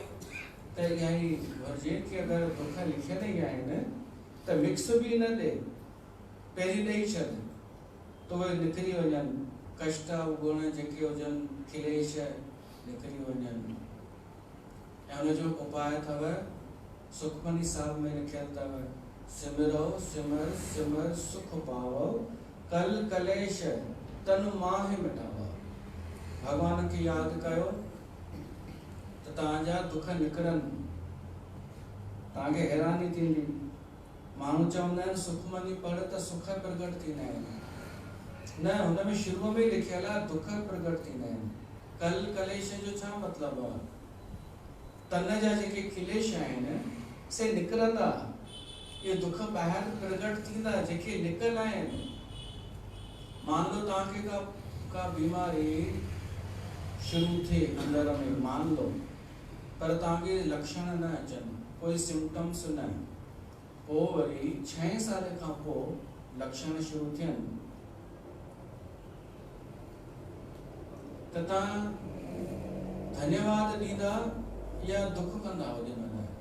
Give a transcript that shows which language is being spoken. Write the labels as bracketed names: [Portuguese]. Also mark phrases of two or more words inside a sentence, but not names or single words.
[Sindhi] त इहा ई घुरिजे कि अगरि दुख लिखियल ई आहिनि त मिक्स बि न ॾे, पहिरीं ॾेई छॾ त उहे निकिरी वञनि। कष्ट गुण जेके हुजनि, क्लेश निकिरी वञनि। ऐं हुनजो उपाय अथव, सुखमनी साहिब में लिखियल अथव, [Punjabi] ਸਿਮਰੋ ਸਿਮਰ ਸਿਮਰ ਸੁਖ ਪਾਵੋ, ਕਲ ਕਲੇਸ਼ ਤਨ ਮਾਹੇ ਮਿਟਾਵੋ। [Sindhi] भगवान खे यादि कयो त तव्हांजा दुख निकिरनि, तव्हांखे हैरानी थींदी। माण्हू चवंदा आहिनि सुखमनी पढ़ त सुख प्रगट थींदा आहिनि। न, हुन में शुरू में लिखियल आहे दुख प्रगट थींदा आहिनि। कल कलेश जो छा मतिलबु आहे? तन जा जेके क्लेश आहिनि से निकिरंदा, ये दुख ॿाहिरि प्रगट थींदा जेके निकल आहिनि। [Hindi] मान लो [Sindhi] तव्हांखे का बीमारी शुरू थिए अंदर में, [Hindi] मान लो, [Sindhi] पर तव्हांखे लक्षण न अचनि, कोई सिम्टम्स न, पोइ वरी 6 साल खां पोइ लक्षण शुरू थियनि त तव्हां धन्यवाद ॾींदा या दुख कंदा ओॾी महिल?